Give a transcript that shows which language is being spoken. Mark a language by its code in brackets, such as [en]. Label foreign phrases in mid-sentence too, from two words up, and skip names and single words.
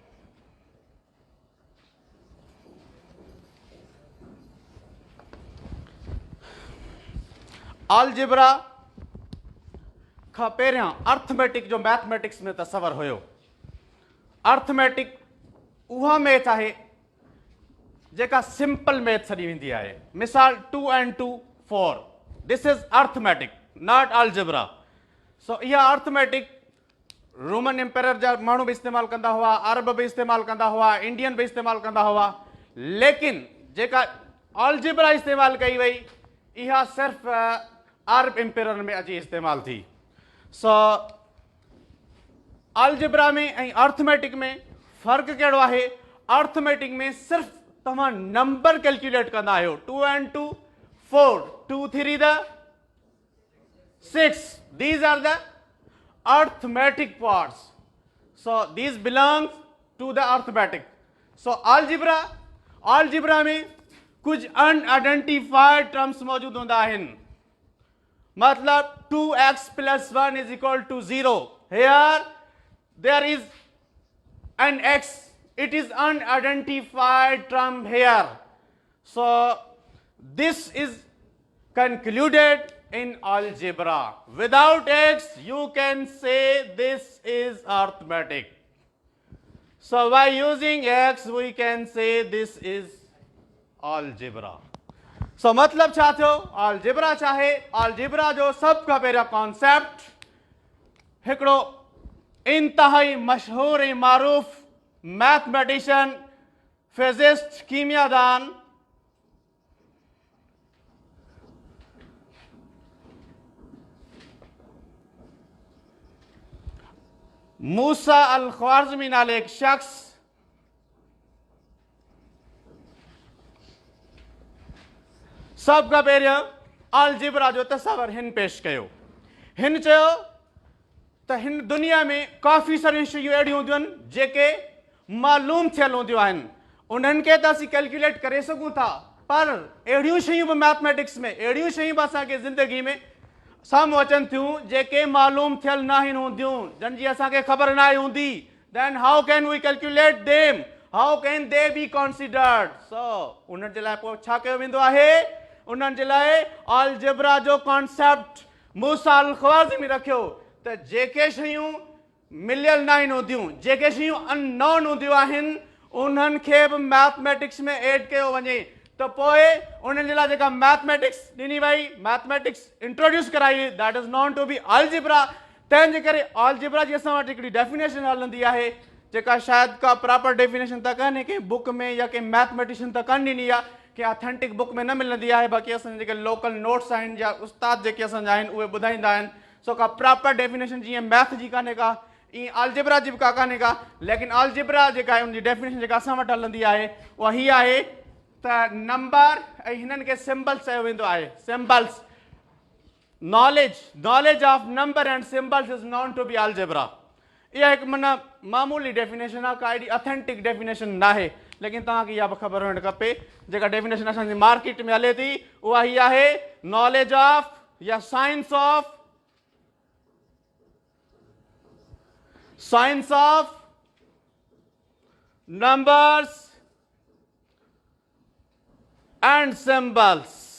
[sd] अलजेब्रा खां पहिरियां अर्थमेटिक जो मैथमेटिक्स में तसवर हुयो. अर्थमेटिक उहा मैथ आहे जेका [en] simple math [sd] सॾी वेंदी आहे. मिसाल 2 and 2 4. [en] this is arithmetic not algebra. [sd] सो इहा अर्थमेटिक रोमन एम्पायर जा माण्हू बि इस्तेमालु कंदा हुआ, अरब बि इस्तेमालु कंदा हुआ, इंडियन बि इस्तेमालु कंदा हुआ. लेकिन जेका अलजेब्रा इस्तेमालु कई वई इहा सिर्फ़ु अरब एम्पायर में अची इस्तेमालु थी. सो अलजेब्रा में ऐं अर्थमेटिक में फ़र्क़ु कहिड़ो आहे? अर्थमेटिक में सिर्फ़ु तव्हां [en] number calculate [sd] कंदा आहियो. [en] 2 and 2 4, 2 3 the 6. These are the arithmetic parts. So these belongs to the arithmetic. So algebra [sd] में कुछ [en] unidentified terms [sd] मौजूद हूंदा आहिनि. [en] मतलब 2x plus 1 is equal to 0. Here there is an x. It is unidentified term here. So this is concluded in algebra. Without x you can say this is arithmetic. So by using x we can say this is algebra. [sd] So मतलब छा थियो? अलजेब्रा चाहे अलजेब्रा जो सब खां पहिरियों कॉन्सेप्ट हिकिड़ो इंतहाई मशहूर ऐं मारूफ़ [en] mathematician physicist [sd] कीमियादान मूसा अल ख्वारिज़मी नाले एक शख्स सब खां पहिरियों अलजेब्रा जो तस्वर हिन पेश कयो. हिन चयो त हिन दुनिया में काफ़ी सारियूं शयूं अहिड़ियूं हूंदियूं आहिनि जेके मालूम थियल हूंदियूं आहिनि. उन्हनि खे त असीं कैलकुलेट करे सघूं था, पर अहिड़ियूं शयूं बि मैथमेटिक्स में अहिड़ियूं शयूं बि असांखे ज़िंदगी में साम्हूं अचनि थियूं जेके मालूम थियल न आहिनि हूंदियूं, जंहिंजी असांखे ख़बर न आहे हूंदी. [en] Then how can we calculate them? How can they be considered? [sd] सो उन्हनि जे लाइ पोइ छा कयो वेंदो आहे? उन्हनि जे लाइ अलजेब्रा जो कॉन्सेप्ट मूसा अल ख्वारिज़मी रखियो त जेके शयूं मिलियल न आहिनि हूंदियूं, जेके शयूं अननोन हूंदियूं आहिनि, उन्हनि खे बि मैथमेटिक्स में ऐड कयो वञे. त पोइ उन्हनि जे लाइ जेका मैथमेटिक्स ॾिनी वई, [en] mathematics introduce कराई, that is known to be algebra. [sd] तंहिंजे करे अलजेब्रा जी असां वटि हिकिड़ी डेफिनेशन हलंदी आहे जेका शायदि का [en] proper definition [sd] त कान्हे कंहिं बुक में या कंहिं मैथमेटिशियन त कान ॾिनी आहे, कि [en] authentic book [sd] में न मिलंदी आहे. बाक़ी असांजे जेके [en] local notes [sd] आहिनि या उस्ताद जेके असांजा आहिनि उहे ॿुधाईंदा आहिनि. सो का [en] proper definition [sd] जीअं मैथ जी कान्हे का, ईअं अलजेब्रा जी बि का कान्हे का. लेकिन अलजेब्रा जेका आहे उनजी डेफिनेशन जेका असां वटि हलंदी आहे उहा हीअ आहे त नंबर ऐं हिननि खे सिम्बल्स चयो वेंदो आहे. [en] symbols knowledge of number and symbols is known to be algebra. [sd] इहा हिकु माना मामूली डेफिनेशन आहे, का एॾी [en] authentic definition [sd] न आहे. लेकिन तव्हांखे इहा बि ख़बर हुअणु खपे जेका डेफिनेशन असांजी मार्केट में हले थी उहा हीअ आहे [en] knowledge of [sd] या [en] science of numbers and symbols.